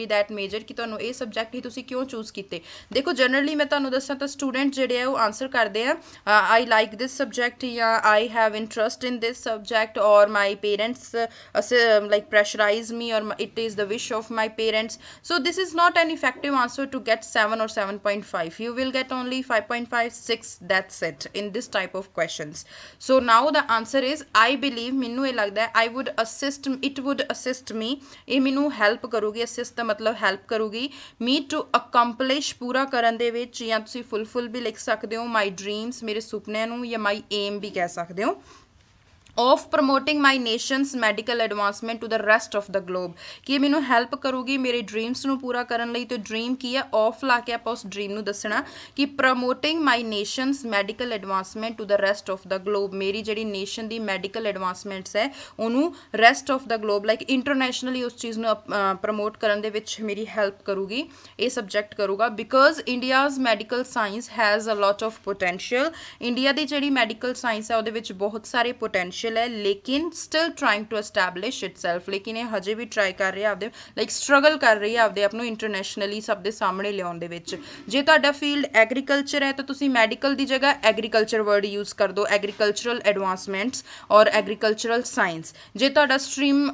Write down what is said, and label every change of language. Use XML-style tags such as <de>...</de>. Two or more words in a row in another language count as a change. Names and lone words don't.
<en>that major</en> <pa>ਕਿ ਤੁਹਾਨੂੰ ਇਹ ਸਬਜੈਕਟ ਹੀ ਤੁਸੀਂ ਕਿਉਂ ਚੂਜ਼ ਕੀਤੇ ਦੇਖੋ ਜਨਰਲੀ ਮੈਂ ਤੁਹਾਨੂੰ ਦੱਸਾਂ ਤਾਂ ਸਟੂਡੈਂਟ ਜਿਹੜੇ ਆ ਉਹ ਆਨਸਰ ਕਰਦੇ ਆ</pa> <en>I like this subject</en> <pa>ਜਾਂ</pa> <en>I have interest in this subject or my parents like pressurize me or it is the wish of my parents so this is not an effective answer to get 7 or 7.5 you will get only 5.5 6 that's it in this type of questions so now the answer is I believe</en> <pa>ਮੈਨੂੰ ਇਹ ਲੱਗਦਾ ਹੈ</pa> <en>I would assist it would assist me</en> <pa>ਇਹ ਮੈਨੂੰ ਹੈਲਪ ਕਰੂਗੀ</pa> <en>assist</en> <pa>ਦਾ ਮਤਲਬ ਹੈਲਪ ਕਰੂਗੀ</pa> <en>me to accomplish</en> <pa>ਪੂਰਾ ਕਰਨ ਦੇ ਵਿੱਚ ਜਾਂ ਤੁਸੀਂ ਫੁੱਲਫਿਲ ਵੀ ਲਿਖ ਸਕਦੇ ਹੋ</pa> <en>my dreams</en> <pa>ਮੇਰੇ ਸੁਪਨਿਆਂ ਨੂੰ ਜਾਂ</pa> <en>my aim</en> <pa>ਵੀ ਕਹਿ ਸਕਦੇ ਹੋ</pa> <en>of promoting my nation's medical advancement to the rest of the globe</en> <pa>ਕਿ ਇਹ ਮੈਨੂੰ ਹੈਲਪ ਕਰੂਗੀ ਮੇਰੇ ਡ੍ਰੀਮਸ ਨੂੰ ਪੂਰਾ ਕਰਨ ਲਈ ਤੇ ਡ੍ਰੀਮ ਕੀ ਹੈ ਆਫ ਲਾ ਕੇ ਆਪਾਂ ਉਸ ਡ੍ਰੀਮ ਨੂੰ ਦੱਸਣਾ ਕਿ</pa> <en>promoting my nation's medical advancement to the rest of the globe</en> <pa>ਮੇਰੀ ਜਿਹੜੀ ਨੇਸ਼ਨ ਦੀ</pa> <en>medical advancements</en> <pa>ਹੈ ਉਹਨੂੰ</pa> <en>rest of the globe like internationally</en> <pa>ਉਸ ਚੀਜ਼ ਨੂੰ ਪ੍ਰਮੋਟ ਕਰਨ ਦੇ ਵਿੱਚ ਮੇਰੀ ਹੈਲਪ ਕਰੂਗੀ ਇਹ ਸਬਜੈਕਟ ਕਰੂਗਾ</pa> <en>because India's medical science has a lot of potential</en> <pa>ਇੰਡੀਆ ਦੀ ਜਿਹੜੀ</pa> <en>medical science</en> <pa>ਹੈ ਉਹਦੇ ਵਿੱਚ ਬਹੁਤ ਸਾਰੇ ਪੋਟੈਂਸ਼ੀਅਲ ਹੈ ਲੇਕਿਨ</pa> <en>still trying to establish itself</en> <pa>ਲੇਕਿਨ ਇਹ ਹਜੇ ਵੀ ਟਰਾਈ ਕਰ ਰਹੀ ਹੈ ਆਪਦੇ ਲਾਈਕ ਸਟਰਗਲ ਕਰ ਰਹੀ ਹੈ ਆਪਦੇ ਆਪ ਨੂੰ ਇੰਟਰਨੈਸ਼ਨਲੀ ਸਭ ਦੇ ਸਾਹਮਣੇ ਲਿਆਉਣ ਦੇ ਵਿੱਚ ਜੇ ਤੁਹਾਡਾ ਫੀਲਡ ਐਗਰੀਕਲਚਰ ਹੈ ਤਾਂ ਤੁਸੀਂ ਮੈਡੀਕਲ ਦੀ ਜਗ੍ਹਾ</pa> <en>agriculture word use</en> <pa>ਕਰ ਦਿਓ</pa> <en>agricultural advancements or agricultural science</en> <pa>ਜੇ ਤੁਹਾਡਾ ਸਟਰੀਮ</pa>